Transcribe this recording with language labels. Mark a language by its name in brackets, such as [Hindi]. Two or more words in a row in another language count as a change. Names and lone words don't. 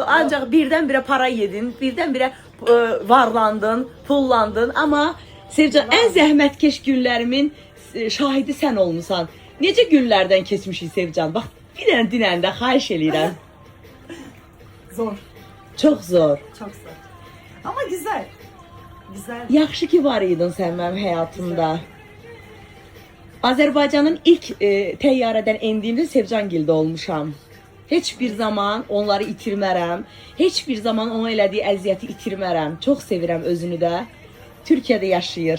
[Azerbaijani] Ancaq birdən-birə para yedin, birdən-birə varlandın, pullandın. Amma Sevcan, ən zəhmətkeş günlərimin şahidi sən olmusan. Necə günlərdən keçmişik Sevcan? Bax, bir dənə dinəndə xahiş eləyirəm. Zor. Çox zor. [Turkish] Çok zor. Ama güzel. Güzel. [Azerbaijani] Yaxşı ki var idin sən mənim həyatımda. Azərbaycanın ilk təyyarədən endiyimdə Sevcangildə olmuşam. Heç bir zaman onları itirmərəm. Heç bir zaman ona elədiyi əziyyəti itirmərəm. Çox sevirəm özünü də. Türkiyədə yaşayır.